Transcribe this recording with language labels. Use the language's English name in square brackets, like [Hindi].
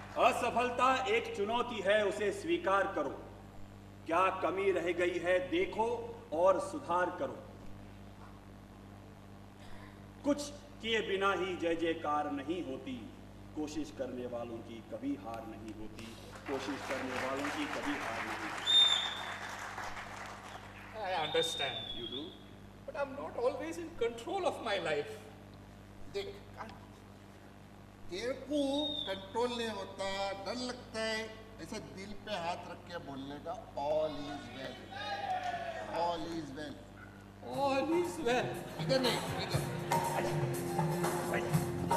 [Hindi] असफलता एक चुनौती है, उसे स्वीकार करो. क्या कमी रह गई है देखो और सुधार करो. कुछ किए बिना ही जय जयकार नहीं होती, कोशिश करने वालों की कभी हार नहीं होती. कोशिश करने वालों की कभी हार नहीं होती. [English] I understand. You do? But I'm not always in control of my life. [Hindi] देख तेरे को कंट्रोल नहीं होता, डर लगता है, ऐसा दिल पे हाथ रख के बोलने का [English] All is well. All is well. All is well. [Hindi] इधर नहीं, इधर.